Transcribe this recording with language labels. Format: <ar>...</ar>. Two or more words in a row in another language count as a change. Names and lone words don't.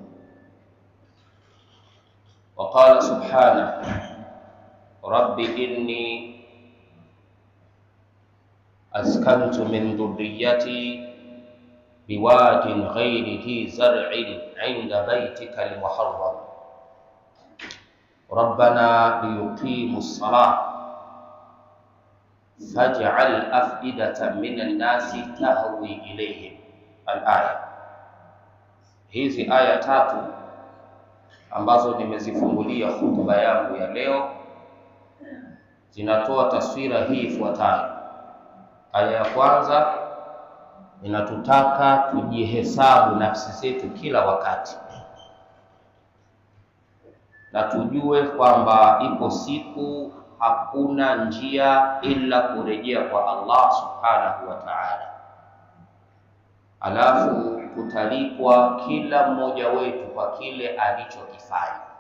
<ar>وقال سبحانه: رب إني أسكنت من ذريتي بواد غير ذي زرع عند بيتك المحرم ربنا ليقيموا الصلاة فاجعل أفئدة من الناس تهوي إليهم. الآية.</ar> <sw>Hizi aya tatu ambazo nimezifungulia hutuba yangu ya leo zinatoa taswira hii ifuatayo. Aya ya kwanza inatutaka tujihesabu nafsi zetu kila wakati na tujue kwamba ipo siku hakuna njia ila kurejea kwa Allah</sw> <ar>سبحانه وتعالى,</ar> <sw>alafu kutalipwa kila mmoja wetu kwa kile alichokifanya.</sw>